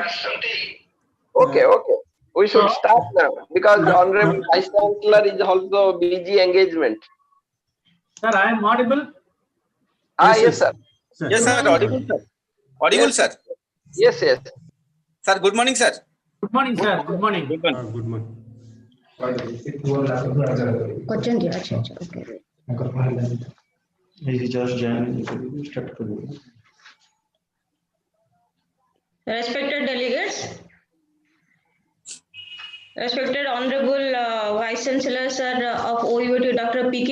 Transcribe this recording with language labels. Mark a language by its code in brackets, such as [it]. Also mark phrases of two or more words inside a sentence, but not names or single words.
[en] okay we should start now because honorable vice chancellor is also busy engagement Sir, I am audible. yes sir yes sir audible sir audible Yes. sir yes sir good morning sir Good morning, sir. Good morning. good morning good morning. [hi] Question दिया, अच्छा अच्छा, [en] okay. Respected delegates, respected Honorable Vice Chancellor Sir of OUAT Dr. P.K.